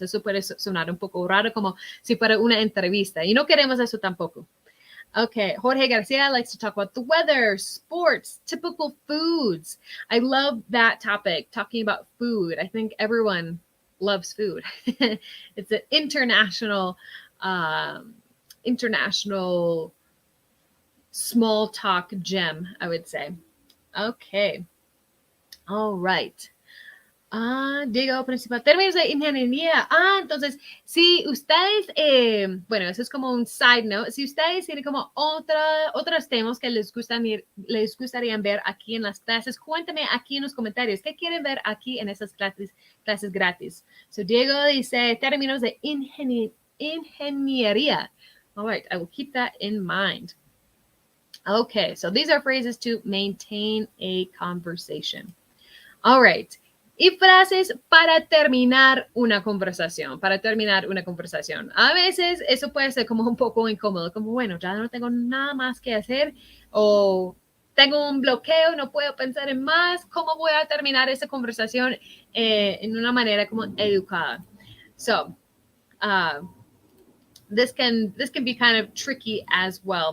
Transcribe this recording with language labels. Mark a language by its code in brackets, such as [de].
[es] Eso puede sonar un poco raro, como si fuera una entrevista, y no queremos eso tampoco. [en] Okay, Jorge Garcia likes to talk about the weather, sports, typical foods. I love that topic, talking about food. I think everyone loves food. It's an international international small talk gem, I would say. Okay. All right. Diego principal. [es] Términos de ingeniería. Entonces, si ustedes, bueno, eso es como un side note. Si ustedes tienen como otros temas que les gustaría ver aquí en las clases, cuéntame aquí en los comentarios qué quieren ver aquí en esas clases gratis. So, Diego dice términos de ingeniería. [en] All right, I will keep that in mind. Okay, so these are phrases to maintain a conversation. All right. [es] Y frases para terminar una conversación, para terminar una conversación. A veces eso puede ser como un poco incómodo, como, bueno, ya no tengo nada más que hacer o tengo un bloqueo, no puedo pensar en más, ¿cómo voy a terminar esa conversación en una manera como educada? [en] So, this can be kind of tricky as well.